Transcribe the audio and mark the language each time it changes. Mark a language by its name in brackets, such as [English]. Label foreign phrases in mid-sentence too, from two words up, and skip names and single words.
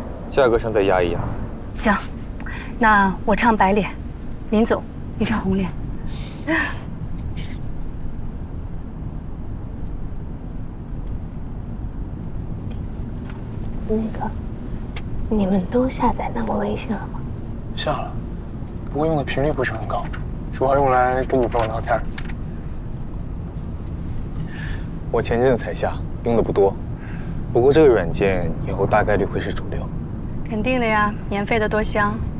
[Chinese] 價格上再壓一壓。行，那我唱白臉，林總你唱紅臉。那個。你们都下载那个微信了吗？下了，不过用的频率不是很高，主要用来跟女朋友聊天。我前阵子才下，用的不多。不过这个软件以后大概率会是主流。肯定的呀，免费的多香。